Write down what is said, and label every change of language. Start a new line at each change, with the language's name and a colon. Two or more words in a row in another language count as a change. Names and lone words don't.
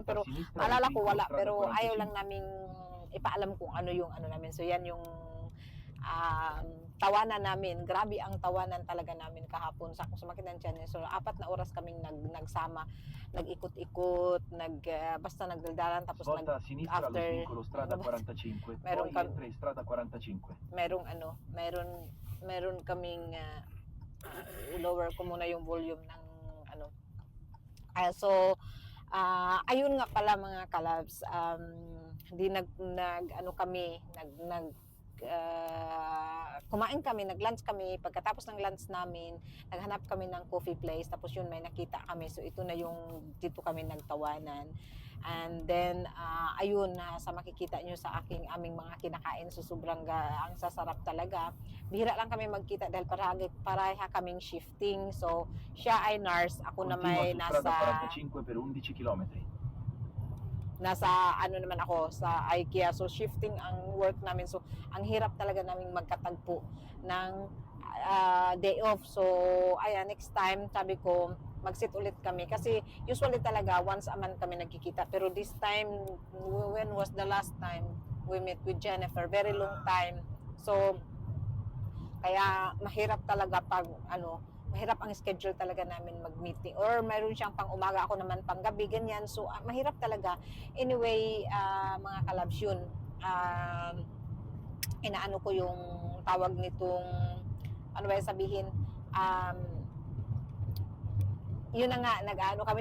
Filipino: Pero maalala ko wala. Pero ayaw lang naming ipaalam kung ano yung ano namin. So, yan yung tawanan namin. Grabe ang tawanan talaga namin kahapon. Sa sumakit ng tiyan. So, 4 na oras kaming nagsama. Nag-ikot-ikot, basta nagdaldalan. Tapos
Italian: Volta a sinistra allo after, svincolo strada 45,
Filipino: meron
Italian: poi entra in strada 45.
Filipino: meron kaming lower ko muna yung volume ng ano. So, ayun nga pala mga kalabs, kumain kami, nag-lunch kami. Pagkatapos ng lunch namin, naghanap kami ng
English: coffee place.
Filipino: Tapos yun, may nakita kami. So, ito na yung dito kami nagtawanan.
English: And then,
Filipino: ayun, sa makikita nyo sa aming mga kinakain. So, sobrang ang sasarap talaga. Bihira lang kami magkita dahil pareha kaming shifting. So, siya ay nurse. Ako na may
Italian: Strada 45 per 11 kilometri.
Filipino: nasa ano naman ako sa IKEA. So shifting ang work namin. So ang hirap talaga naming magkatagpo ng
English: day off.
Filipino: So ayan,
English: next time
Filipino: sabi ko mag-sit ulit kami kasi usually talaga once a month kami nagkikita.
English: Pero this time, when was the last time we met with Jennifer? Very long time.
Filipino: So kaya mahirap talaga pag mahirap ang schedule talaga namin mag-meeting. Or mayroon siyang pang umaga, ako naman pang gabi, ganyan. So, mahirap talaga. Anyway, mga kalabs yun. Inaano ko yung tawag nitong, ano ba yung sabihin, yun na nga, nag-ano kami.